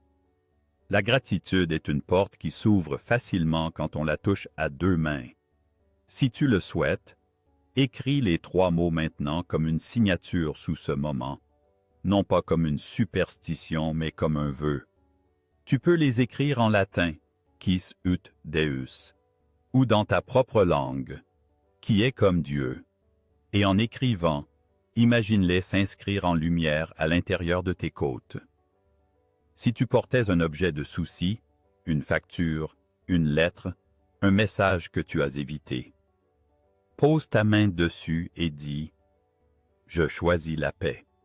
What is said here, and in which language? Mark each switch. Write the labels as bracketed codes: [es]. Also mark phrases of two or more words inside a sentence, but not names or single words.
[fr] La gratitude est une porte qui s'ouvre facilement quand on la touche à deux mains. Si tu le souhaites, Écris les 3 mots maintenant comme une signature sous ce moment, non pas comme une superstition, mais comme un vœu. Tu peux les écrire en latin, [la] quis ut Deus, [fr] ou dans ta propre langue, qui est comme Dieu. Et en écrivant, imagine-les s'inscrire en lumière à l'intérieur de tes côtes. Si tu portais un objet de souci, une facture, une lettre, un message que tu as évité, pose ta main dessus et dis « Je choisis la paix ».